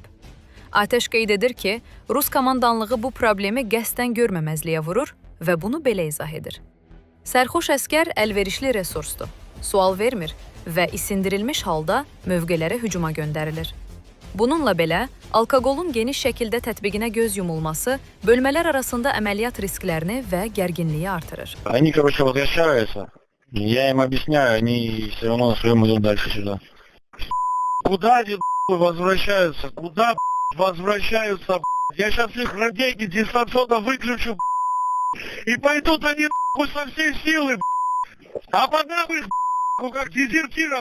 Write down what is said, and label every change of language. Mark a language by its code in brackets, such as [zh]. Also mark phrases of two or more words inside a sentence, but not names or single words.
[az] ATƏŞ qeyd edir ki, Rus komandanlığı bu problemi qəsdən görməməzliyə vurur və bunu belə izah edir. Sərxoş əskər əlverişli resursdur, sual vermir və isindirilmiş halda mövqelərə hücuma göndərilir. Bununla belə, alkoqolun geniş şəkildə tətbiqinə göz yumulması bölmələr arasında əməliyyat risklərini və gərginliyi artırır. [ru] Они, возвращаются. Я им объясняю, они все равно на своем идут дальше сюда. Куда они возвращаются? Куда возвращаются? Я сейчас их радейки дистанционно выключу и пойдут они со всей силы, а подам их как дезертиров.